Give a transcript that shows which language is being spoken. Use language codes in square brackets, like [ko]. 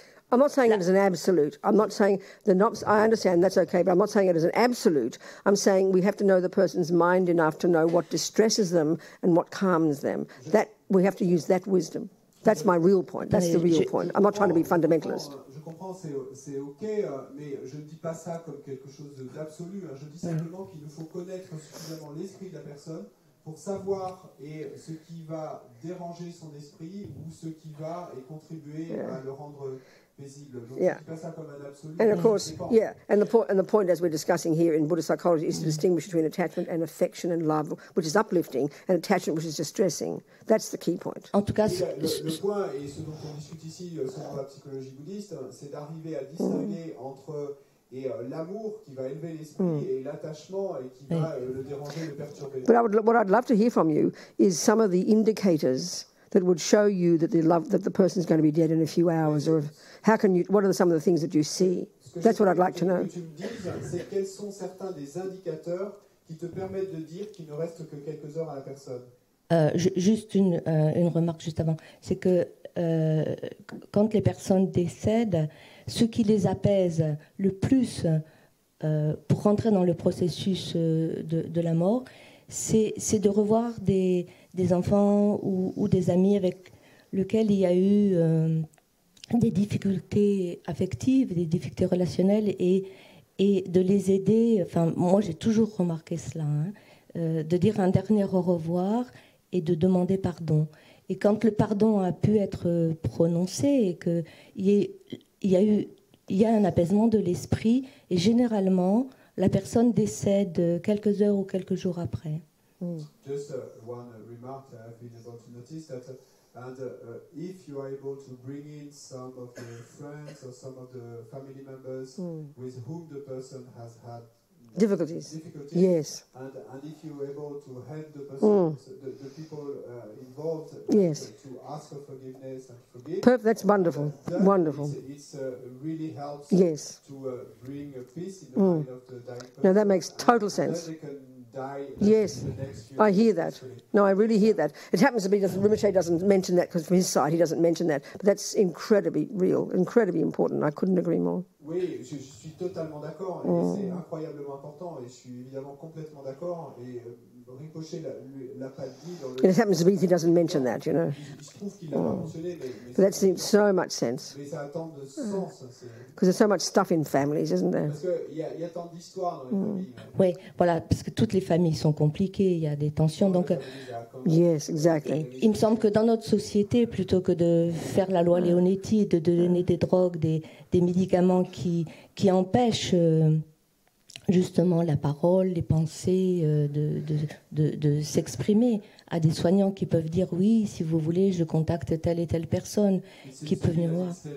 [en] I'm not saying it as an absolute. I'm not saying I understand that's okay, but I'm not saying it as an absolute. I'm saying we have to know the person's mind enough to know what distresses them and what calms them. That we have to use that wisdom. That's my real point. That's the real point. I'm not trying to be fundamentalist. [fr] Je comprends, c'est ok, mais je ne dis pas ça comme quelque chose d'absolu. Je dis simplement qu'il nous faut connaître suffisamment l'esprit de la personne pour savoir ce qui va déranger son esprit ou ce qui va contribuer à le rendre paisible. Donc, je ne dis pas ça comme un absolu. [en] And of course, and the point as we're discussing here in Buddhist psychology is to distinguish between attachment and affection and love, which is uplifting, and attachment, which is distressing. That's the key point. [fr] En tout cas, le point, et ce dont on discute ici selon la psychologie bouddhiste, c'est d'arriver à distinguer entre l'amour qui va élever l'esprit et l'attachement et qui va le déranger, le perturber. [en] But what I'd love to hear from you is some of the indicators that would show you that the person's going to be dead in a few hours, or what are some of the things that you see? That's what I'd like to know. [fr] Ce que tu me dises, c'est quels sont certains des indicateurs qui te permettent de dire qu'il ne reste que quelques heures à la personne. Juste une remarque juste avant, c'est que quand les personnes décèdent, ce qui les apaise le plus pour rentrer dans le processus de la mort, c'est de revoir des enfants ou des amis avec lesquels il y a eu des difficultés affectives, des difficultés relationnelles, et de les aider. Enfin, moi, j'ai toujours remarqué cela, de dire un dernier au revoir et de demander pardon. Et quand le pardon a pu être prononcé et qu'il y a un apaisement de l'esprit, et généralement, la personne décède quelques heures ou quelques jours après. [en] Just one remark that I've been able to notice that, if you are able to bring in some of the friends or some of the family members with whom the person has had Difficulties. Yes. And if you're able to help the person, the people involved, Yes. to ask for forgiveness and forgive. That's wonderful. Wonderful. It's really helps Yes. to bring peace in the mind of the dying person. Now that makes total sense. And then they can die Yes, in the next few I hear days, that. actually. No, I really hear that. It happens to be that Rinpoche doesn't mention that because from his side he doesn't mention that. But that's incredibly real, incredibly important. I couldn't agree more. [fr] Oui, je suis totalement d'accord, et c'est incroyablement important, et je suis évidemment complètement d'accord, et Rinpoche l'a pas dit dans le... [en] And it happens to be he doesn't mention that, you know. [fr] Il se trouve qu'il l'a pas mentionné, mais [en] But that seems so much sense. [fr] mais ça a tant de sens. [en] Because there's so much stuff in families, isn't there? [fr] Parce qu'il y a tant d'histoires dans les familles. Oui, voilà, parce que toutes les familles sont compliquées, il y a des tensions. Donc, [en] Yes, exactly. [fr] il me semble que dans notre société, plutôt que de faire la loi Leonetti et de donner des drogues, des médicaments qui empêchent justement la parole, les pensées, de s'exprimer, à des soignants qui peuvent dire oui, si vous voulez, je contacte telle et telle personne qui peut venir voir.